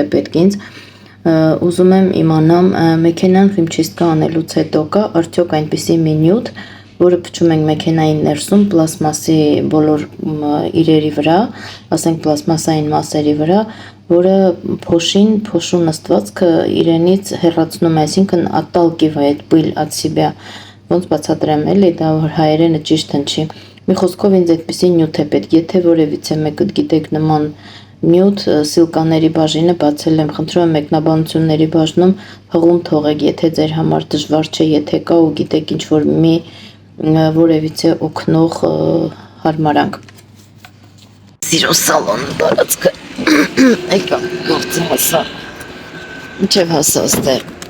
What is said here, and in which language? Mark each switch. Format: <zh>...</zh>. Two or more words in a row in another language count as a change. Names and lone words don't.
<hy>պետք ինձ։ Ուզում եմ իմանամ մեքենան խիմչիստկա անելուց հետո կա արդյոք այնպիսի մի նյութ, որը փչում ենք մեքենայի ներսում պլաստմասի բոլոր իրերի վրա, ասենք պլաստմասային մասերի վրա, որը փոշու նստվածքը իրենից հեռացնում է, այսինքն</hy> <ru>отталкивает пыль от себя,</ru> <hy>ոնց բացատրեմ էլի, դա որ հայերենը ճիշտ հնչի։ Մի խոսքով ինձ այդպիսի նյութ է պետք, եթե որևիցե մեկը գիտեք նման նյութ, սիլկաների բաժինը բացել եմ, խնդրում եմ մեկնաբանությունների բաժնում հղում թողեք, եթե ձեր համար դժվար չէ, եթե կա ու գիտեք ինչ որ մի որևիցե օգնող հարմարանք։ Սիրո սալոն տարածքը եկա գործը հասա, ինչև հասա ստեղ,</hy>